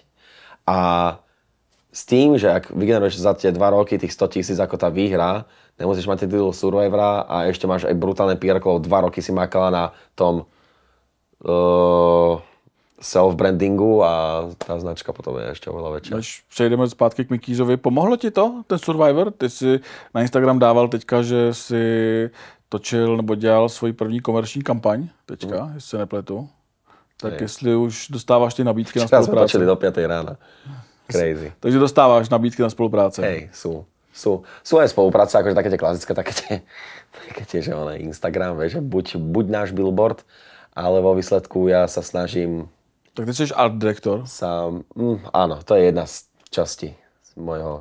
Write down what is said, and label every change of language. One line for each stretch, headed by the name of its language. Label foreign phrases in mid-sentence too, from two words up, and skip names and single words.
Slovak: A s tým, že ak vygeneruješ za tie 2 roky tých 100 000 ako tá výhra, nemusíš mať ten titul Survivora a ešte máš aj brutálne PR, 2 roky si makala na tom self-brandingu a tá značka potom je ešte oveľa väčšia.
Czech: Než přejdeme zpátky k Mikýřovi, pomohlo ti to, ten Survivor? Ty si na Instagram dával teďka, že si točil nebo dělal svoji první komerční kampaň, teďka, jestli se nepletu. Tak jestli už dostáváš ty nabídky na spolupráci.
Slovak: Včera sme točili do 5 rána. Crazy.
Czech: Takže dostáváš nabídky na spolupráce.
Slovak: Hej, sú aj spolupráce, akože také tie klasické, také tie, že ono Instagram, vieš, že buď náš billboard, ale vo výsledku ja sa snažím...
Czech: Tak ty jsi art director?
Slovak: Áno, to je jedna z častí mojho...